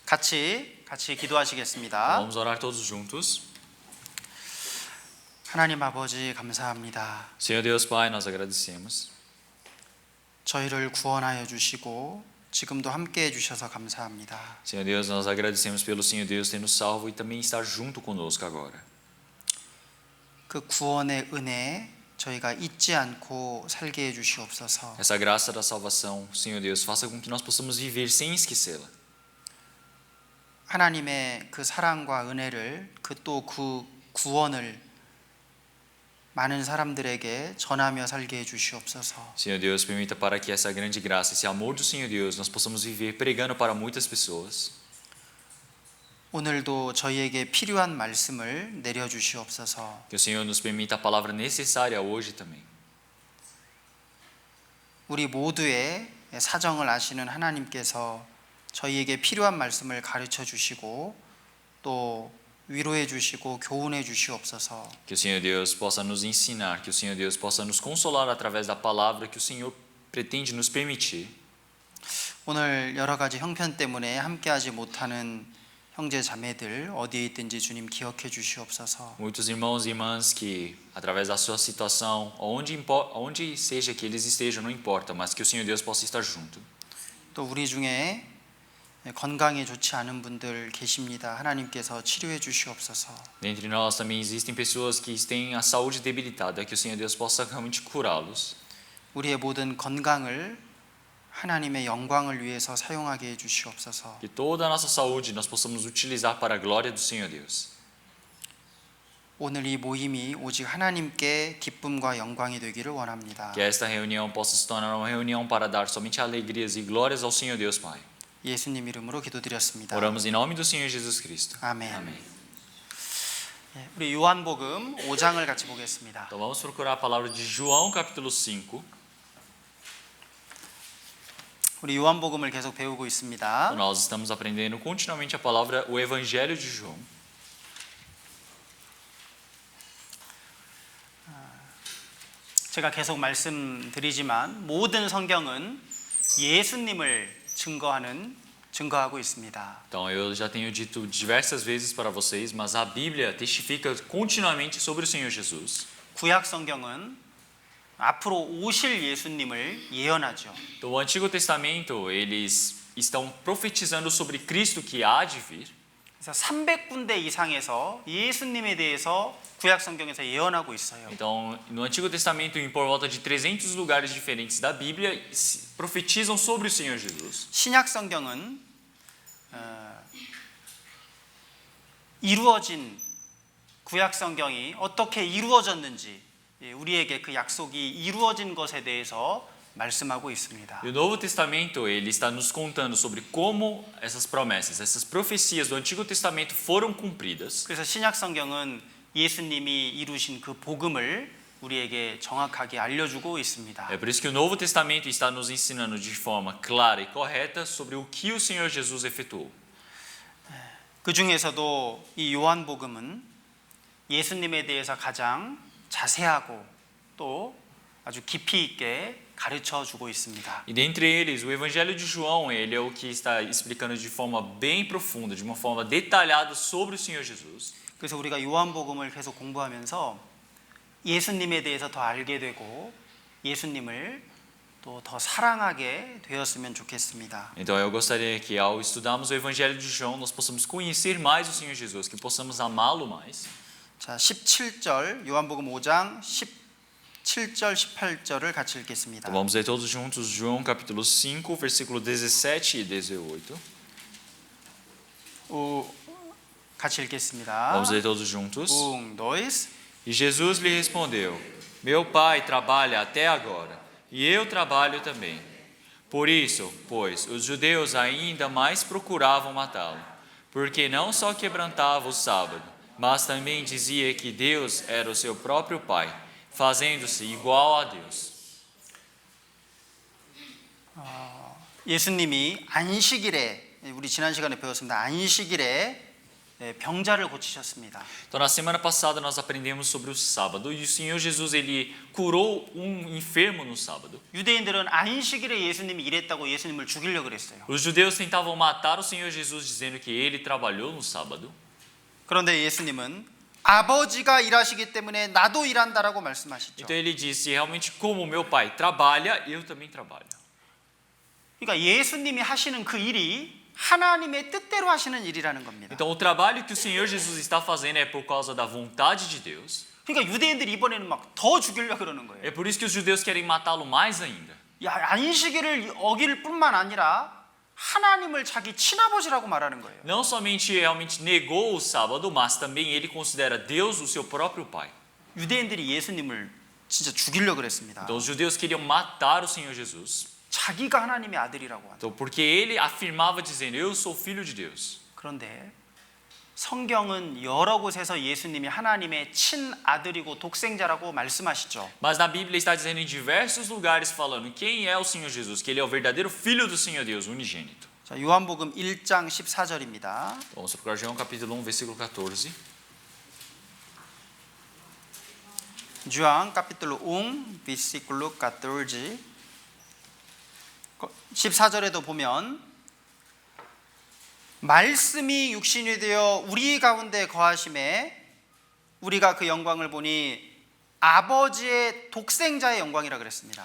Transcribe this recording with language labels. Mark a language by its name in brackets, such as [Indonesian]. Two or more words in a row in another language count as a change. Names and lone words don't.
[Korean] 같이 기도하시겠습니다. [Portuguese] Vamos orar todos juntos. [Korean] 하나님 아버지 감사합니다. [Portuguese] Senhor Deus Pai, nós agradecemos. [Korean] 저희를 구원하여 주시고 지금도 함께 해주셔서 감사합니다. [Portuguese] Senhor Deus, nós agradecemos pelo Senhor Deus ter nos salvo e também estar junto conosco agora. [Korean] 그 구원의 은혜 저희가 잊지 않고 살게 해주시옵소서. [Portuguese] Essa graça da salvação, Senhor Deus, faça com que nós possamos viver sem esquecê-la. [Korean] 하나님의 그 사랑과 은혜를 그 구원을 많은 사람들에게 전하며 살게 해주시옵소서. [Portuguese] Senhor Deus, permita para que essa grande graça, esse amor do Senhor Deus, nós possamos viver pregando para muitas pessoas. [Korean] 오늘도 저희에게 필요한 말씀을 내려주시옵소서. [Portuguese] Que o Senhor nos permita a palavra necessária hoje também. [Korean] 우리 모두의 사정을 아시는 하나님께서 저희에게 필요한 말씀을 가르쳐 주시고 또 위로해 주시고 교훈해 주시옵소서. [Portuguese] Que o Senhor Deus possa nos ensinar, que o Senhor Deus possa nos consolar através da palavra que o Senhor pretende nos permitir. [Korean] 오늘 여러 가지 형편 때문에 함께하지 못하는 형제 자매들 어디에 있든지 주님 기억해 주시옵소서. [Portuguese] Muitos irmãos e irmãs que, através da sua situação, onde seja que eles estejam, não importa, mas que o Senhor Deus possa estar junto. [Korean] 또 우리 중에 건강에 좋지 않은 분들 계십니다. 하나님께서 치료해 주시옵소서. [Portuguese] Dentre nós também existem pessoas que têm a saúde debilitada, que o Senhor Deus possa realmente curá-los. [Korean] 우리의 모든 건강을 하나님의 영광을 위해서 사용하게 해 주시옵소서. [Portuguese] Que toda a nossa saúde nós possamos utilizar para a glória do Senhor Deus. [Korean] 오늘 이 모임이 오직 하나님께 기쁨과 영광이 되기를 원합니다. [Portuguese] Que esta reunião possa se tornar uma reunião para dar somente alegrias e glórias ao Senhor Deus Pai. [Korean] 예수님 이름으로 기도드렸습니다. [Portuguese] Oramos em nome do Senhor Jesus Cristo. [Korean] 아멘. [Portuguese] Amém. [Korean] 우리 요한복음 5장을 같이 보겠습니다. [Portuguese] Então vamos procurar a palavra de João capítulo 5. [Korean] 우리 요한복음을 계속 배우고 있습니다. [Portuguese] Nós estamos aprendendo continuamente a palavra, o Evangelho de João. [Korean] 제가 계속 말씀드리지만 모든 성경은 예수님을 증거하고 있습니다. [Portuguese] Então eu já tenho dito diversas vezes para vocês, mas a Bíblia testifica continuamente sobre o Senhor Jesus. [Korean] 구약 성경은 앞으로 오실 예수님을 예언하죠. [Portuguese] Então, o Antigo Testamento, eles estão profetizando sobre Cristo que há de vir. [Korean] 그래서 300군데 이상에서 예수님에 대해서 구약 성경에서 예언하고 있어요. [Portuguese] Então, no Antigo Testamento, em por volta de 300 lugares diferentes da Bíblia, profetizam sobre o Senhor Jesus. [Korean] 신약 성경은 이루어진 구약 성경이 어떻게 이루어졌는지 우리에게 그 약속이 이루어진 것에 대해서 말씀하고 있습니다. [Portuguese] E o Novo Testamento, ele está nos contando sobre como essas promessas, essas profecias do Antigo Testamento foram cumpridas. [Korean] 그래서 신약 성경은 예수님이 이루신 그 복음을 우리에게 정확하게 알려주고 있습니다. [Portuguese] É por isso que o Novo Testamento está nos ensinando de forma clara e correta sobre o que o Senhor Jesus efetuou. [Korean] 그 중에서도 이 요한복음은 예수님에 대해서 가장 자세하고 또 아주 깊이 있게 가르쳐 주고 있습니다. [Portuguese] E dentre eles, o Evangelho de João, ele é o que está explicando de forma bem profunda, de uma forma detalhada sobre o Senhor Jesus. [Korean] 그래서 우리가 요한복음을 계속 공부하면서 예수님에 대해서 더 알게 되고 예수님을 또 더 사랑하게 되었으면 좋겠습니다. [Portuguese] Então eu gostaria que ao estudarmos o Evangelho de João, nós possamos conhecer mais o Senhor Jesus, que possamos amá-lo mais. [Korean] 자, 17절 요한복음 5장 17절 18절을 같이 읽겠습니다. [Portuguese] Então vamos ler todos juntos João capítulo 5, versículo 17 e 18. [Korean] 같이 읽겠습니다. [Portuguese] Vamos ler todos juntos. 1, 2. E Jesus lhe respondeu: Meu Pai trabalha até agora, e eu trabalho também. Por isso, pois, os judeus ainda mais procuravam matá-lo, porque não só quebrantava o sábado, mas também dizia que Deus era o seu próprio Pai, fazendo-se igual a Deus. [Korean] 예수님이 안식일에 우리 지난 시간에 배웠습니다. 안식일에 병자를 고치셨습니다. [Portuguese] Então, na semana passada nós aprendemos sobre o sábado e o Senhor Jesus ele curou um enfermo no sábado. [Korean] 유대인들은 안식일에 예수님이 일했다고 예수님을 죽이려고 그랬어요. [Portuguese] Os judeus tentavam matar o Senhor Jesus dizendo que ele trabalhou no sábado. [Korean] 그런데 예수님은 아버지가 일하시기 때문에 나도 일한다라고 말씀하시죠. [Portuguese] Então ele disse: realmente, como meu pai trabalha, eu também trabalho. [Korean] 그러니까 예수님이 하시는 그 일이 하나님의 뜻대로 하시는 일이라는 겁니다. [Portuguese] Então o trabalho que o Senhor Jesus está fazendo é por causa da vontade de Deus. [Korean] 그러니까 유대인들이 이번에는 막 더 죽이려고 그러는 거예요. [Portuguese] É por isso que os judeus querem matá-lo mais ainda. [Korean] 야, 안식일을 어길 뿐만 아니라 하나님을 자기 친아버지라고 말하는 거예요. [Portuguese] Não somente realmente negou o sábado, mas também ele considera Deus o seu próprio pai. [Korean] 유대인들이 예수님을 진짜 죽이려고 그랬습니다. [Portuguese] Então os judeus queriam matar o Senhor Jesus. [Korean] 자기가 하나님의 아들이라고 한다. [Portuguese] Então, porque ele afirmava dizendo: eu sou filho de Deus. [Korean] 그런데 성경은 여러 곳에서 예수님이 하나님의 친아들이고 독생자라고 말씀하시죠. [Portuguese] Mas na Bíblia está dizendo em diversos lugares falando quem é o Senhor Jesus, que ele é o verdadeiro filho do Senhor Deus, unigênito. [Korean] 자, 요한복음 1장 14절입니다. [Portuguese] Vamos procurar João capítulo 1, versículo 14. João capítulo 1 versículo 14. [Korean] 14절에도 보면 말씀이 육신이 되어 우리 가운데 거하심에 우리가 그 영광을 보니 아버지의 독생자의 영광이라 그랬습니다.